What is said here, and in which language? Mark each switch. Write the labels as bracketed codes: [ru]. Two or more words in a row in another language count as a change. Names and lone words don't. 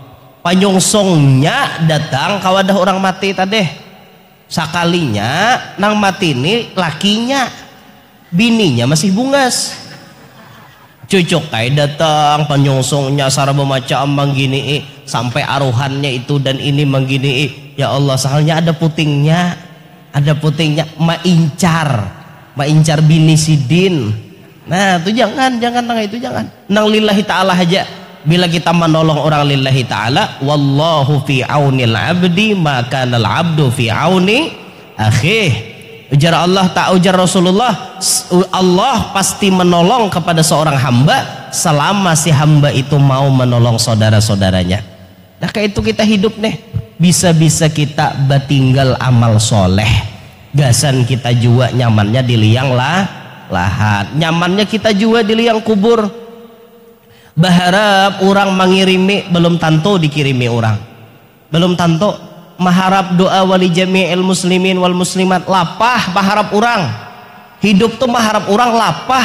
[bjn] panyongsongnya datang kawadah orang mati tadi sakalinya nang mati ini lakinya bininya masih bungas cucuk kayak datang panyongsongnya saraba macam ambang gini sampai aruhannya itu dan ini menggini. [ar] يا الله, [bjn] soalnya ada putingnya maincar bini sidin. Nah itu jangan nang itu jangan nang [ar] لله تعالى [bjn] aja. Bila kita menolong orang [ar] لله تعالى, والله في عون العبد ما كان العبد في عون أخيه. [bjn] Ujar Allah tak ujar Rasulullah, [id] Allah pasti menolong kepada seorang hamba selama si hamba itu mau menolong saudara-saudaranya. [bjn] Nah kayak itu kita hidup nih, bisa-bisa kita batinggal amal soleh, gasan kita jua nyamannya di liang lahat, nyamannya kita jua di liang kubur. [id] Berharap orang mengirimi belum tentu dikirimi orang, belum tentu. [bjn] Maharap doa [ar] ولجميع المسلمين والمسلمات, [bjn] lapah maharap orang hidup tuh, maharap orang lapah.